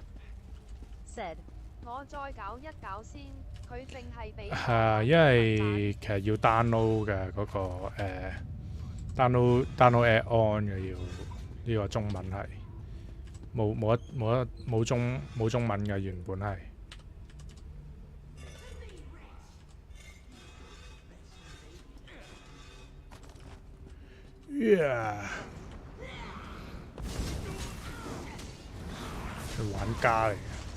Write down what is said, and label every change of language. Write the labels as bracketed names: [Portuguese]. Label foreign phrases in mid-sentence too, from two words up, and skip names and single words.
[English] said. [Cantonese] 我再搞一搞先，佢淨係俾。係啊，因為其實要 download 嘅嗰個 [English] download add-on [Cantonese] 嘅要呢個中文係冇中文嘅原本係。係玩家嚟嘅。